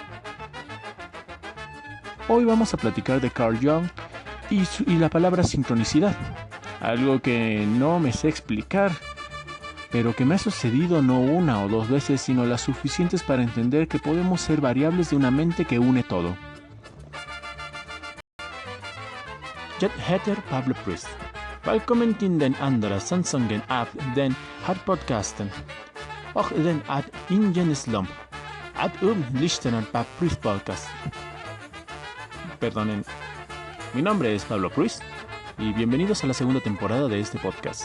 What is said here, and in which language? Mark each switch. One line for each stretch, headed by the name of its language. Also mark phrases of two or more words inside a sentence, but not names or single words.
Spanish: Hoy vamos a platicar de Carl Jung y la palabra sincronicidad, algo que no me sé explicar, pero que me ha sucedido no 1 o 2 veces, sino las suficientes para entender que podemos ser variables de una mente que une todo.
Swedish: Jag heter Pablo Prust. Välkommen till den andra säsongen av den här podcasten. Och den är ingen slump att lyssnar på Prust Podcast.
Spanish: Perdonen, mi nombre es Pablo Prust y bienvenidos a la segunda temporada de este podcast.